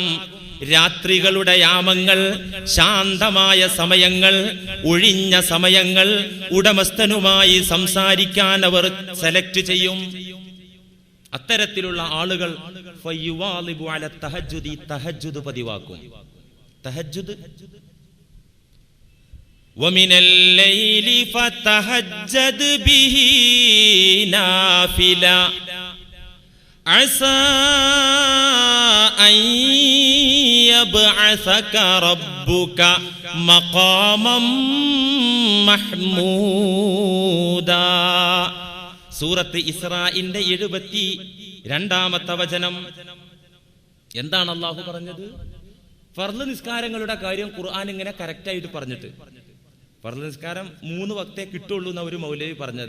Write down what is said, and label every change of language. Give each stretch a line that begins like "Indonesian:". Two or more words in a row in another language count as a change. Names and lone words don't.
Malayalam: രാത്രികളുടെ യാമങ്ങൾ, ശാന്തമായ സമയങ്ങൾ, ഒഴിഞ്ഞ സമയങ്ങൾ ഉടമസ്ഥനുമായി സംസാരിക്കാൻ അവർ സെലക്ട് ചെയ്യും. അത്തരത്തിലുള്ള ആളുകൾ തഹജ്ജുദ് പതിവാക്കും.
Arabic: തഹജ്ജുദ് وَمِنَ اللَّيْلِ فَتَهَجَّدْ بِهِ نَافِلَةً عَسَىٰ أَن يَبْعَثَكَ رَبُّكَ مَقَامًا مَحْمُودًا.
Malayalam: സൂറത്ത് ഇസ്രാഇന്റെ 72-ാമത്തെ വചനം. എന്താണ് അല്ലാഹു പറഞ്ഞത്? ഫർള് നിസ്കാരങ്ങളുടെ കാര്യം ഖുർആൻ ഇങ്ങനെ കറക്റ്റായിട്ട് പറഞ്ഞിട്ട്, ഫർള് നിസ്കാരം 3 വക്തേ കിട്ടുള്ളൂ എന്ന് ഒരു മൗലവി പറഞ്ഞത്.